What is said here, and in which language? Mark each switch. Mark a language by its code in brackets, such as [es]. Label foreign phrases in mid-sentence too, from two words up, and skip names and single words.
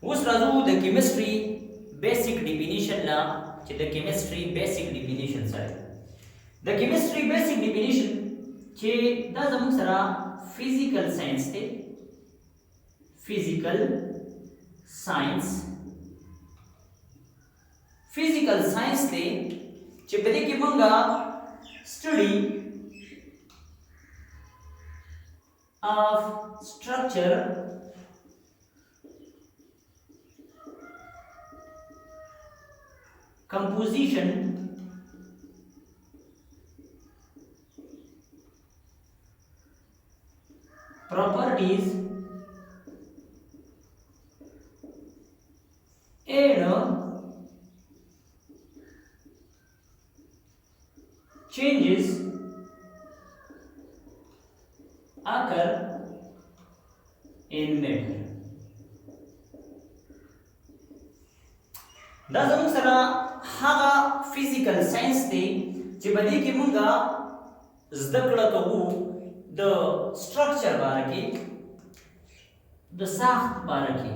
[ps] اوس راځو د [en] chemistry basic definition [ps] لا چې د [en] chemistry basic definition [ps] سره د [en] chemistry basic definition [ps] چې دا زموږ سره [en] physical science [ps] دی [en] physical science [ps] دی چې په دې کې مونږه study [en] of structure composition properties and changes occur in matter. [ps] دا زموږ سره هغه [en] physical science [ps] دی چې په دې کې مونږه زده کړه کوو د سټرکچر باره کې د ساخت باره کې